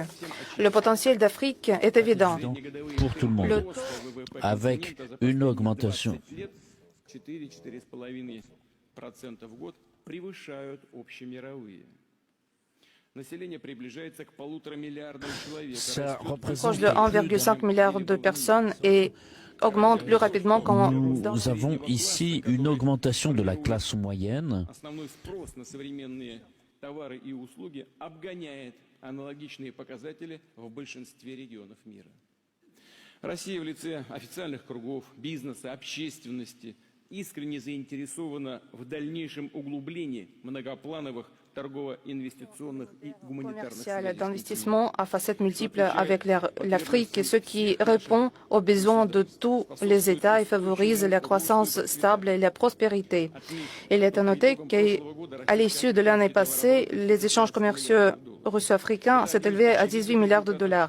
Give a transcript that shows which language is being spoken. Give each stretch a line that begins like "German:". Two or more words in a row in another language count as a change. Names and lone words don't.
French: Le potentiel d'Afrique est évident. Pour tout le monde, Le- avec une augmentation
Russian: 4,5% в год превышают общемировые. Население приближается к 1,5 миллиарда человек.
French: ça proche représente de 1,5 milliard de personnes et augmente plus rapidement qu'en Nous avons ici une augmentation de la classe moyenne.
Russian: Основной спрос на современные товары и услуги обгоняет аналогичные показатели в большинстве регионов мира. Россия в лице официальных кругов, бизнеса, общественности искренне заинтересована в дальнейшем углублении многоплановых торгово-инвестиционных и гуманитарных
French: commercial
Russian: связей.
French: d'investissement à facettes multiples avec l'Afrique, ce qui répond aux besoins de tous les États et favorise la croissance stable et la prospérité. Il est à noter qu'à l'issue de l'année passée, les échanges commerciaux russo-africains s'est élevé à 18 milliards de dollars.